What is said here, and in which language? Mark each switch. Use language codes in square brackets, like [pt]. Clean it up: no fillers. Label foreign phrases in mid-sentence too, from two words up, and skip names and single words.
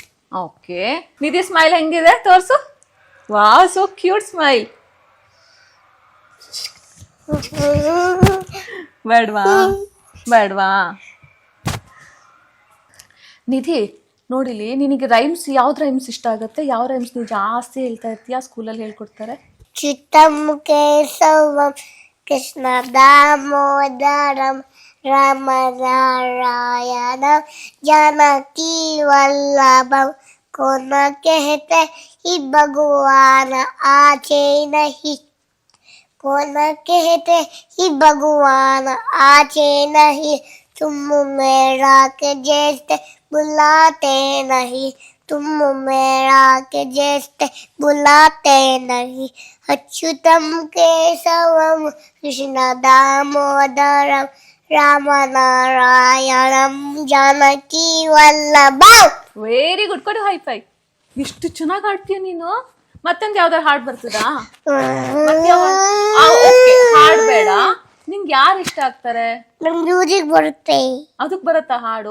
[kn] ಓಕೆ. ನಿಧಿ ಸ್ಮೈಲ್ ಹೆಂಗಿದೆ ತೋರಿಸು. ವಾವ್, [en] so cute smile. [kn] ಬೇಡವಾ ಬೇಡವಾ? ಕೇಳಿದಿ ನೋಡಿಲಿ, ನಿನಗೆ ರೈಮ್ಸ್ ಯಾವ್ದು ರೈಮ್ಸ್ ಇಷ್ಟ ಆಗುತ್ತೆ? ಯಾವ ರೈಮ್ಸ್ ನೀವು ಜಾಸ್ತಿ ಹೇಳ್ತಾ ಇರ್ತೀಯ, ಸ್ಕೂಲಲ್ಲಿ ಹೇಳ್ಕೊಡ್ತಾರೆ? [sa] ಚಿತ್ತಂ ಕೇಶವಂ ಕೃಷ್ಣ ದಾಮೋದರಂ ರಾಮ ನಾರಾಯಣಂ जानकी वल्लभम [hi] कौन कहते ही भगवान आचे नहीं, कौन कहते ही भगवान आचे नहीं, तुम मेरा के जैसे बुलाते नहीं, तुम मेरा के जैसे बुलाते नहीं, [sa] अच्युतम केशवम कृष्ण दामोदरम ರಾಮ ನಾರಾಯಣಂ ಜಾನಕಿ ವಲ್ಲಭ. [en] very good, [kn] ಕೊಡು [en] high five. [kn] ಇಷ್ಟು ಚೆನ್ನಾಗಿ ಹಾಡ್ತೀಯ ನೀನು. ಮತ್ತೊಂದು ಯಾವ್ದಾರು ಹಾಡು ಬರ್ತದಾ? ಹಾಡು ಬೇಡ, ನಿಂಗೆ ಯಾರು ಇಷ್ಟ ಆಗ್ತಾರೆ? ನಂಗೆ ಮ್ಯೂಸಿಕ್ ಬರುತ್ತೆ. ಅದಕ್ಕೆ ಬರುತ್ತಾ ಹಾಡು?